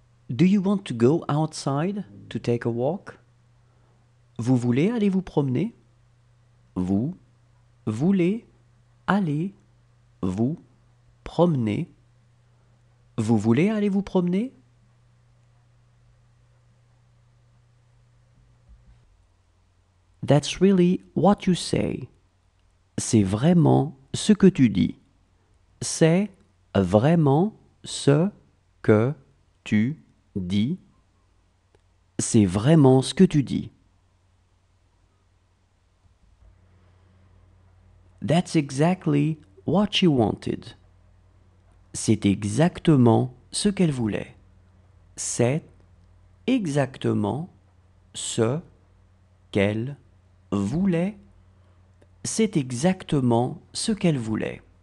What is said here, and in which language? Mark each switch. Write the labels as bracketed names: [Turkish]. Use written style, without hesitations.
[English] Do you want to go outside to take a walk? [French] Vous voulez aller vous promener? Vous voulez aller vous promener? Vous voulez aller vous promener? [English] That's really what you say. [French] C'est vraiment ce que tu dis. C'est vraiment ce que tu dis. C'est vraiment ce que tu dis. [English] That's exactly what she wanted. [French] C'est exactement ce qu'elle voulait. C'est exactement ce qu'elle voulait. C'est exactement ce qu'elle voulait.